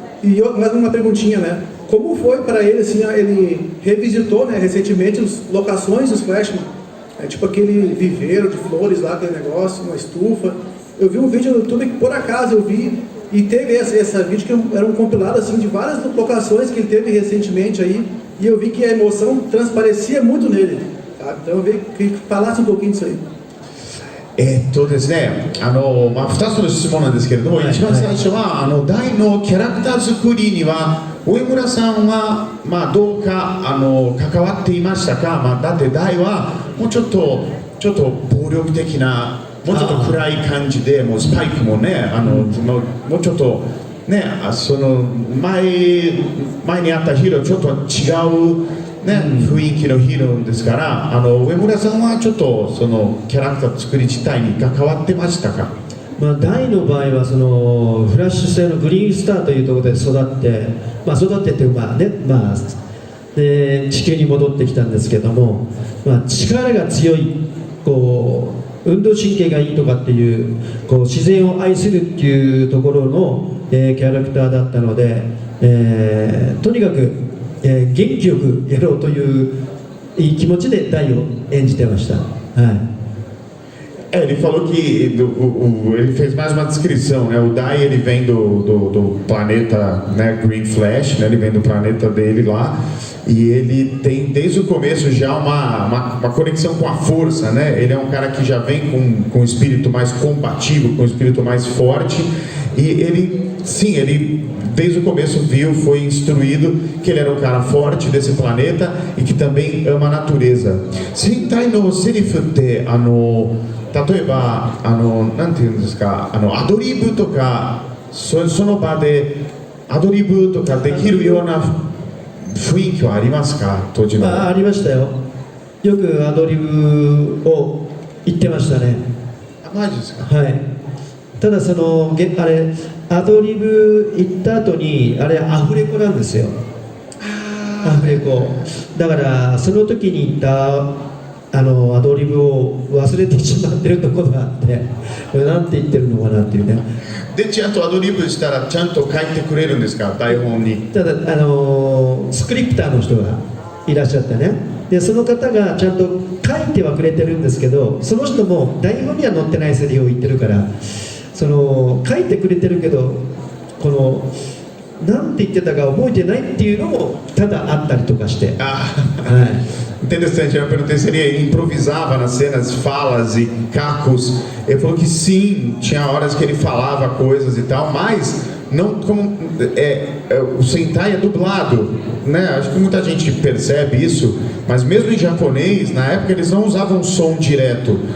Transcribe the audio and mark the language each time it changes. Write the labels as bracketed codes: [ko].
[pt] E mais uma perguntinha, né? Como foi para ele, assim, ele revisitou, né, recentemente as locações dos Flashman, tipo aquele viveiro de flores lá, aquele negócio, uma estufa. Eu vi um vídeo no YouTube que por acaso eu vi, e teve essa vídeo que era um compilado assim de várias locações que ele teve recentemente aí, e eu vi que a emoção transparecia muito nele, tá? Então eu vi que falasse um pouquinho disso aí. [ja] ですね、2つの質問なんですけれども、一番最初は大のキャラクター作りには上村さんは、どうか関わっていましたか？だって大はもうちょっと暴力的な、もうちょっと暗い感じで、もうスパイクもね、もうちょっとね、その前にあったヒーローちょっと違うね、雰囲気のヒーローですから、上村さんはちょっとそのキャラクター作り自体に関わってましたか？大の場合はそのフラッシュ製のグリーンスターというところで育ってというかね、で地球に戻ってきたんですけども、力が強い、こう運動神経がいいとかっていう、こう自然を愛するっていうところの、キャラクターだったので、とにかく元気よくやろうといういい気持ちで大を演じてました。 [pt] Ele falou que ele fez mais uma descrição, né? O Dai ele vem do planeta, né, Green Flash, né? Ele vem do planeta dele lá e ele tem desde o começo já uma conexão com a força, né? Ele é um cara que já vem com um espírito mais combativo, com um espírito mais forte, e ele desde o começo foi instruído que ele era um cara forte desse planeta e que também ama a natureza. [ja] Sentai no serifuって例えばなんていうんですか、アドリブとかその場でアドリブとかできるような雰囲気はありますか？当時の。ありましたよ。よくアドリブを言ってましたね。マジですか。はい。ただそのあれアドリブ言った後にあれアフレコなんですよ。アフレコだからその時に言ったアドリブを忘れてしまってるところがあって、これなんて言ってるのかなっていうね。でちゃんとアドリブしたらちゃんと書いてくれるんですか、台本に。ただスクリプターの人がいらっしゃってね、でその方がちゃんと書いてはくれてるんですけど、その人も台本には載ってないセリフを言ってるから、その書いてくれてるけどこのなんて言ってたか覚えてないっていうのもただあったりとかして。はい。 [pt] Interessante, eu perguntei se ele improvisava nas cenas, falas e cacos. Ele falou que sim, tinha horas que ele falava coisas e tal, mas não como o Sentai é dublado, né? Acho que muita gente percebe isso, mas mesmo em japonês, na época eles não usavam som direto.